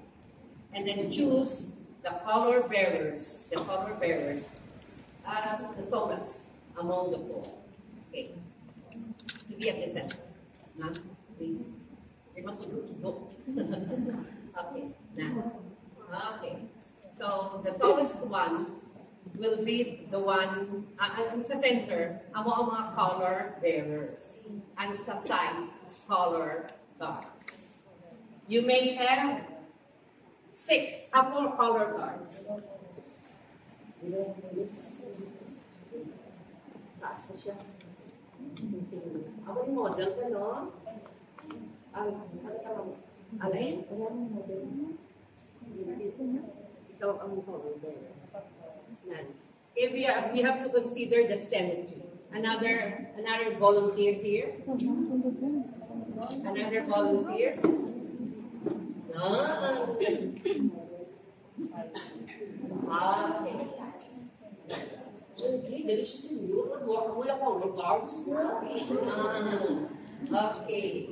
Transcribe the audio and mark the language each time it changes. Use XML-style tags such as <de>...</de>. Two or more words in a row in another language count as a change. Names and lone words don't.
<en>And then choose the color bearers as the tallest among the four. Okay. To be at the center. Ma'am, please. Go. Okay. Now. Okay. So the tallest one will be the one,</en> <tl>sa center, ang mga</tl> <en>color bearers. And sa sides, color guards. You may have 4 color guards.</en> <tl>Taas mo siya. Ako yung model ka, no? Alay? Ito ang</tl> <en>color bearer. Okay, we have to consider the symmetry. Another volunteer here. Another volunteer. Okay.</en>